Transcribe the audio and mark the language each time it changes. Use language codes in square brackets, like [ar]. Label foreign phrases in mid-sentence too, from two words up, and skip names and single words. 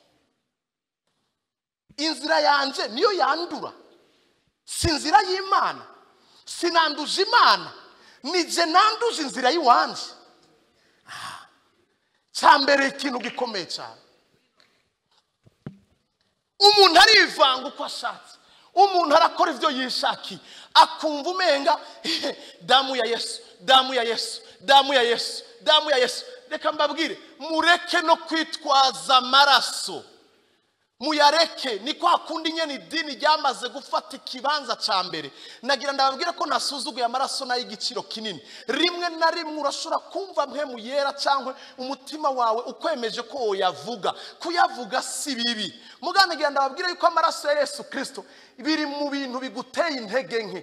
[rn] inzira yanje niyo yandura si inzira y'Imana sinanduje Imana nije nanduje inzira yiwanje cyambere ikintu gikomeye cyane umuntu arivanga uko ashatse umuntu arakora ivyo yishaki akumva umenga [sw] damu ya Yesu damu ya Yesu damu ya Yesu damu ya Yesu [rn] reka mbabwire mureke no kwitwaza amaraso muyareke. Ni kwa kundi nyene idini ryamaze gufata ikibanza ca mbere. Nagira ndababwira ko nasuzuguye amaraso nayo igiciro kinini. Rimwe na rimwe urashobora kumva mpemu yera cyangwa umutima wawe ukwemeje ko oyavuga. Kuyavuga si bibi. Muganigira ndababwira yuko amaraso ya Yesu Kristo biri mu bintu biguteye intege nke.